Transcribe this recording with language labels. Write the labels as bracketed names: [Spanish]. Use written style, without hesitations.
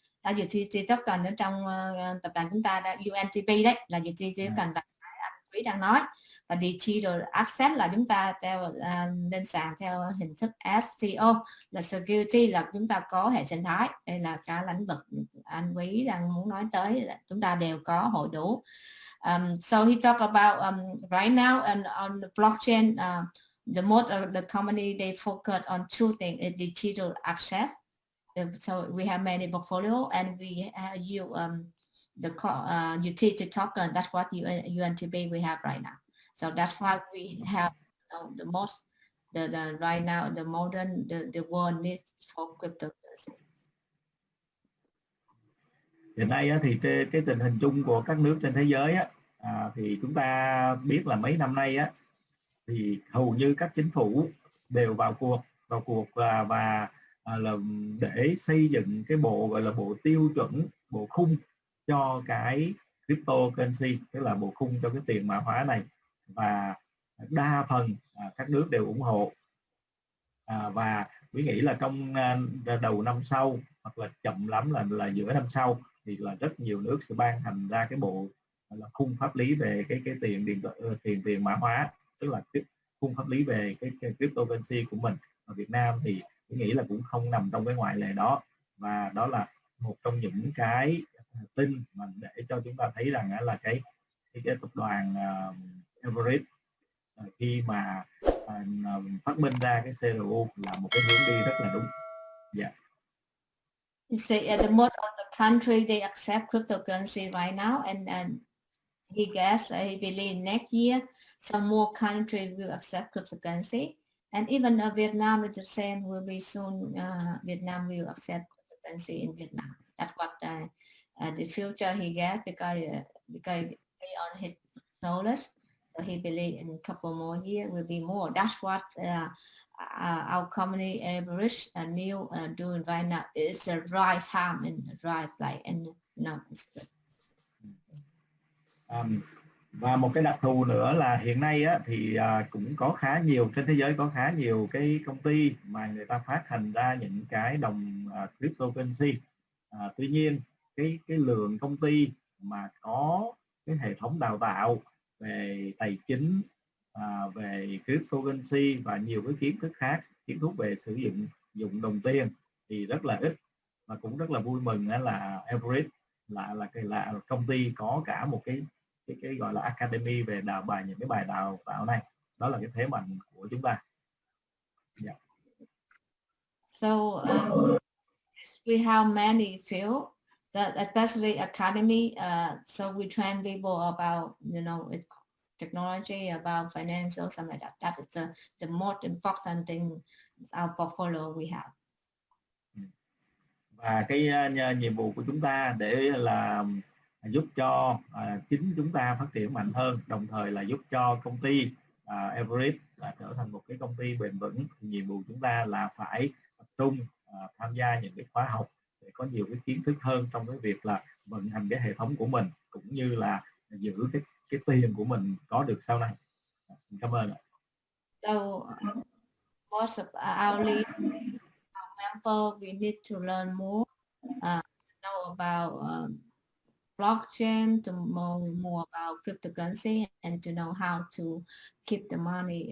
[Vietnamese] Utility token ở trong tập đoàn chúng ta là UNTP đấy, là utility token anh Quý đang nói. Và digital asset là chúng ta lên sàn theo hình thức STO, là security, là chúng ta có hệ sinh thái. Đây là cả lĩnh vực anh Quý đang muốn nói tới, là chúng ta đều có hội đủ. [English] So he talk about right now and on the blockchain, the most of the company they focus on two things: is digital asset. So we have many portfolio, and we use the utility token. That's what UNTP we have right now. So that's why we have the most, the right now the modern the world needs for cryptocurrency. [Vietnamese] Hiện nay á, thì cái tình hình chung của các nước trên thế giới á, thì chúng ta biết là mấy năm nay á, thì hầu như các chính phủ đều vào cuộc và là để xây dựng cái bộ gọi là bộ tiêu chuẩn, bộ khung cho cái cryptocurrency, tức là bộ khung cho cái tiền mã hóa này, và đa phần các nước đều ủng hộ. Và quý nghĩ là trong đầu năm sau, hoặc là chậm lắm là giữa năm sau, thì là rất nhiều nước sẽ ban hành ra cái bộ là khung pháp lý về cái tiền mã hóa, tức là khung pháp lý về cái cryptocurrency của mình. Ở Việt Nam thì tôi nghĩ là cũng không nằm trong cái ngoại lệ đó, và đó là một trong những cái tin mà để cho chúng ta thấy rằng là cái tập đoàn Evorich khi mà phát minh ra cái CRU là một cái hướng đi rất là đúng. Yeah. [English] You say the most of the country they accept cryptocurrency right now, and he guess he believe next year some more country will accept cryptocurrency, and even Vietnam is the same. Will be soon. Vietnam will accept cryptocurrency in Vietnam. That's what the future he get, because based on his knowledge, so he believe in a couple more years will be more. That's what our company Evorich and NEEW doing right now. It's the right time and the right place, and it's good. [Vietnamese] Và một cái đặc thù nữa là hiện nay á, thì cũng có khá nhiều, trên thế giới có khá nhiều cái công ty mà người ta phát hành ra những cái đồng cryptocurrency. Tuy nhiên cái lượng công ty mà có cái hệ thống đào tạo về tài chính, về cryptocurrency và nhiều cái kiến thức khác, kiến thức về sử dụng đồng tiền thì rất là ít. Và cũng rất là vui mừng là Evorich là công ty có cả một cái gọi là academy về những cái bài đào tạo này. Đó là cái thế mạnh của chúng ta. Yeah. [English] So we have many fields, that especially academy. So we train people about, technology, about financial, something like that. That is the most important thing our portfolio we have. [Vietnamese] Và cái nhiệm vụ của chúng ta để là giúp cho chính chúng ta phát triển mạnh hơn, đồng thời là giúp cho công ty Evorich trở thành một cái công ty bền vững. Nhiệm vụ chúng ta là phải tập trung tham gia những cái khóa học để có nhiều cái kiến thức hơn trong cái việc là vận hành cái hệ thống của mình, cũng như là giữ cái tiền của mình có được sau này. Cảm ơn ạ. [English] So most of our member, we need to learn more, know about blockchain, to know more about cryptocurrency, and to know how to keep the money.